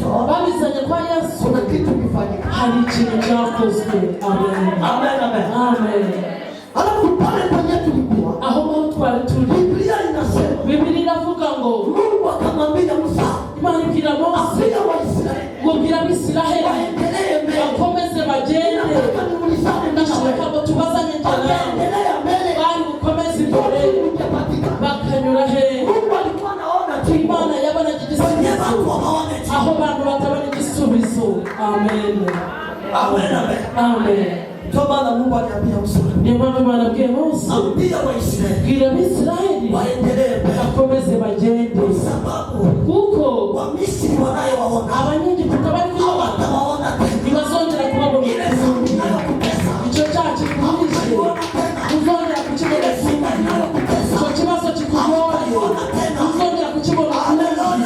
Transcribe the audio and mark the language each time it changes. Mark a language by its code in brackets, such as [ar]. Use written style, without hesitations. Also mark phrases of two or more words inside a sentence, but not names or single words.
[rw] Babizanye kwa Yesu, [sw] kuna kitu kifanyika. [rw] hari ikintu cyakozwe. Amen. Amen, amen. Amen. [sw] Alafu pale kwenye tulikuwa, [rw] Aho ngaho twari turi, [sw] Biblia inasema [rw] Biblia iravuga ngo [sw] Mungu akamwambia Musa, [rw] Imana ibwira Mose [sw] ambia Waisraeli [rw] ngo bwira Abisiraheli [sw] waendelee mbele. [rw] bakomeze bagende. [sw] Nataka niulizane nawe, [rw] Ndashaka ngo tubazanye njye nawe, [sw] wangeendelea mbele, [rw] bari gukomeza imbere [sw] ungepatikana. [rw] bakanyura he? [sw] Mungu alikuwa anaona jibu [rw] Imana yabonaga [sw] kwenye [rw] igisubizo [sw] watu hawaone jibu. [rw] aho abantu batabona igisubizo. Amen. Amen, amen. Amen. [sw] Ndio maana Mungu aliambia Musa, [rw] Niyo mpamvu Imana abwiye Mose, [sw] ambia Waisraeli [rw] bwira Abisiraheli [sw] waendelee mbele, [rw] bakomeze bagende, [sw] kwa sababu [rw] kuko [sw] Wamisri wanayowaona [rw] abanyegiputa bari kubabona [sw] hawatawaona tena. [rw] ntibazongera kubabona [sw] Ile [rw] ukundi. [sw] siku inayokutesa [rw] Icyo cyaha kikuruhije [sw] hawataiona tena. [rw] ntuzongera kukibona [sw] Ile [rw] ukundi. [sw] shida inayokutesa [rw] Icyo kibazo kikugoye ntuzongera kukibona ukundi.